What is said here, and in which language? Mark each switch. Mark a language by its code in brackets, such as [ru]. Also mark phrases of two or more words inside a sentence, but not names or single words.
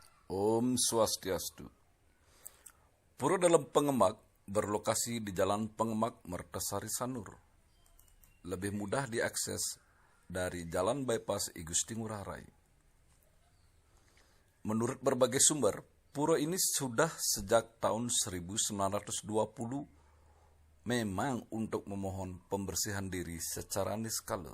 [id] Om Swastiastu. Pura dalam Pengemak berlokasi di Jalan Pengemak Mertasari Sanur. Lebih mudah diakses dari Jalan Bypass I Gusti Ngurah Rai. Menurut berbagai sumber, pura ini sudah sejak tahun 1920 memang untuk memohon pembersihan diri secara niskala.